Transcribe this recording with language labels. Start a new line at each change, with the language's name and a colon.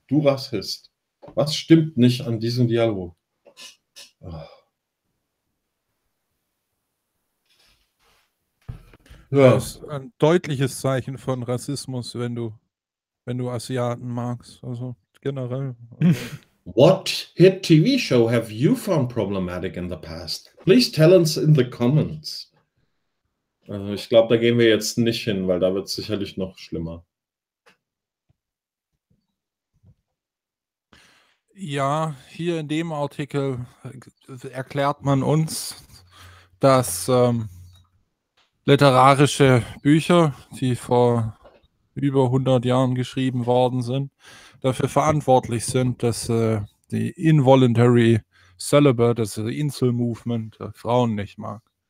German: Du Rassist. Was stimmt nicht an diesem Dialog? Ja. Das ist ein deutliches Zeichen von Rassismus, wenn du Asiaten magst, also generell. Also.
English: What hit TV show have you found problematic in the past? Please tell us in the comments.
German: Ich glaube, da gehen wir jetzt nicht hin, weil da wird es sicherlich noch schlimmer. Ja, hier in dem Artikel erklärt man uns, dass literarische Bücher, die vor über 100 Jahren geschrieben worden sind, dafür verantwortlich sind, dass die Involuntary Celibate, das Insel-Movement, Frauen nicht mag.